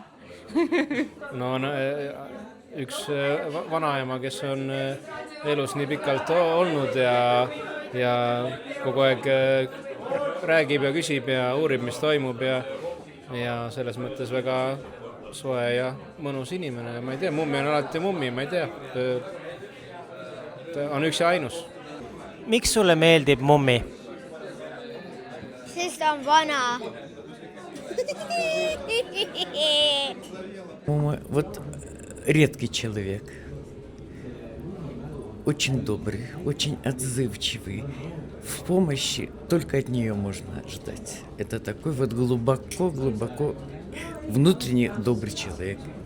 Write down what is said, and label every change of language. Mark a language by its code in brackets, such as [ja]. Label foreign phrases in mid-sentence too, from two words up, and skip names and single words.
[et] No, üks vanaema, kes on elus nii pikalt olnud ja kogu aeg räägib ja küsib ja uurib, mis toimub ja selles mõttes väga soe ja mõnus inimene. Ma ei tea, mummi on alati mummi, ma ei tea. Ta on üks ja ainus. Miks sulle meeldib mummi? Sest ta on vana. [ru] Мама вот редкий человек. Очень добрый, очень отзывчивый. В помощи только от нее можно ждать. Это такой вот глубоко внутренне добрый человек.